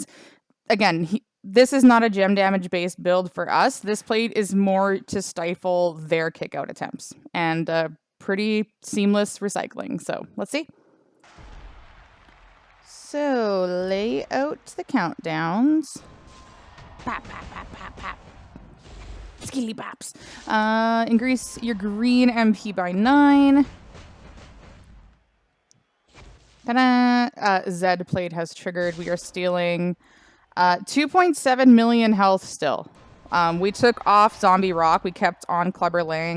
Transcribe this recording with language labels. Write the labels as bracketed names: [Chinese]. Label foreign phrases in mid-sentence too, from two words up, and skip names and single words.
[English] Again, this is not a gem damage based build for us. This plate is more to stifle their kick out attempts and pretty seamless recycling. So let's see. So lay out the countdowns. Pap, pap, pap, pap, pap. Skilly baps. Increase your green MP by 9. Ta-da! Z plate has triggered. We are stealing 2.7 million health still. We took off Zombie Rock. We kept on Clubber Lang.